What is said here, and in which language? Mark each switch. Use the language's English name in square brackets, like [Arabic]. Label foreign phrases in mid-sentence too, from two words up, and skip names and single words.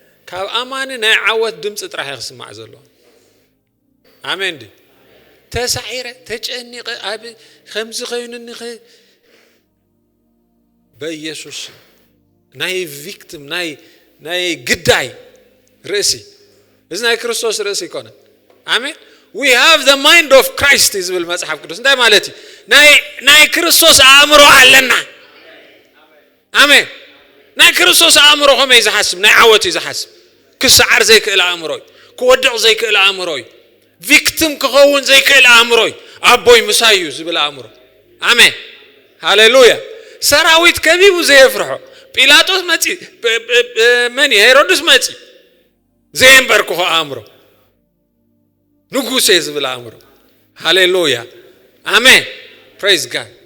[Tigrinya] ካብ ኣማኒ ናይ ዓወት ድምጽ ጥራሕ ይስማዕ ዘሎ ኣሜን ዲ ተሳዒረ ተጨኒቀ ኣብ ከምዚ ኮይኑኒ በኢየሱስ ናይ ቪክቲም ናይ ግዳይ ርእሲ እዚ ናይ ክርስቶስ ርእሲ ይኮነ አሜን [English] we have the mind of Christ is [Tigrinya] ብል መጽሐፍ ቅዱስ እንታይ ማለት ናይ ክርስቶስ አእምሮ አለና አሜን ናይ ክርስቶስ አእምሮ ሆመ ይዝሐስብ ናይ ዓወት ይዝሐስብ ክስዓር ዘይክእል አእምሮይ ክወድቕ ዘይክእል አእምሮይ ቪክቲም ክኸውን ዘይክእል አእምሮይ አቦይ ምሳዩ ዝብል አእምሮ አሜን ሃሌሉያ ሰራዊት ከቢቡ ዘይፍርሖ ጲላጦስ መጺ መን ሄሮድስ መጺ ዘይንበርኩ አእምሮ ንጉሴ ዝብል አእምሮ ሃሌሉያ አሜን [English] praise god